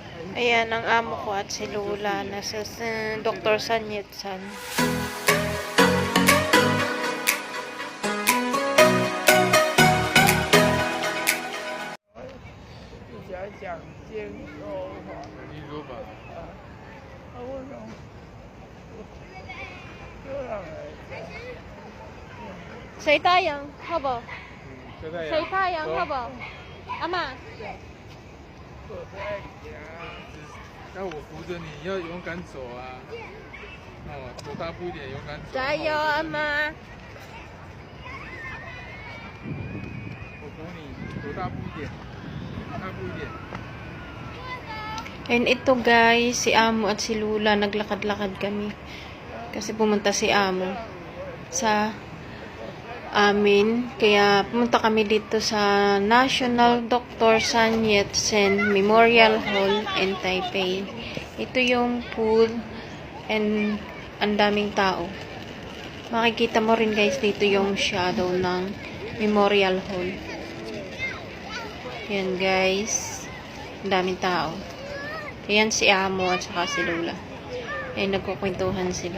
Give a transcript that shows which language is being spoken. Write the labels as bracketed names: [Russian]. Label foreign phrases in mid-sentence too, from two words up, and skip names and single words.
[Filipino] Ayan, ang amo ko at si Lola na sa Dr. Sanyetsan. [Chinese] 讲坚说法，坚说法啊，为什么这样哎晒太阳，好不好？晒晒太阳，好不好？阿妈，坐在家，要我扶着你，要勇敢走啊！哦，走大步一点，勇敢走。加油，阿妈！我扶你，走大步一点，大步一点。 [Filipino] And ito guys, si Amo at si Lula, naglakad-lakad kami. Kasi pumunta si Amo sa amin. Kaya pumunta kami dito sa National Dr. [English] Sun Yat-sen Memorial Hall in Taipei. [Filipino] Ito yung pool and ang daming tao. Makikita mo rin guys dito yung shadow ng Memorial Hall. Yan guys. Ang daming tao. Ayan si Amo at saka si Lola. Ay nagkukwentuhan sila.